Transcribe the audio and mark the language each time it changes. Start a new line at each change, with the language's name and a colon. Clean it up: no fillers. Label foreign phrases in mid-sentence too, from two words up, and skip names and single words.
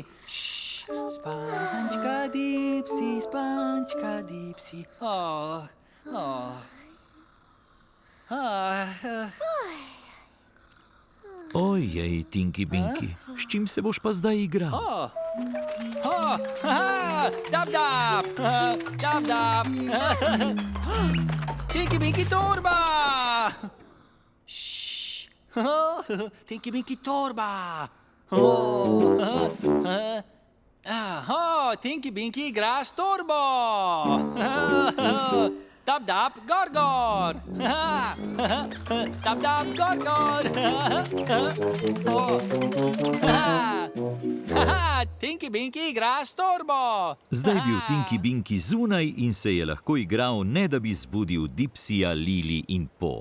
Slovenian: Spančka Dipsy, spančka Dipsy. Ojej, Tinky Binky, s čim se boš pa zdaj igral? Dab, dab, dab, dab. Tinky, Binky torba. Tinky, Binky torba. Tinky, Binky igra s torbo. Dab, dab, gor, gor. Dab, dab, gor, gor. Tinky, Binky igra s torbo. Zdaj je bil Tinky Binky zunaj in se je lahko igral, ne da bi zbudil Dipsija, Lili in Po.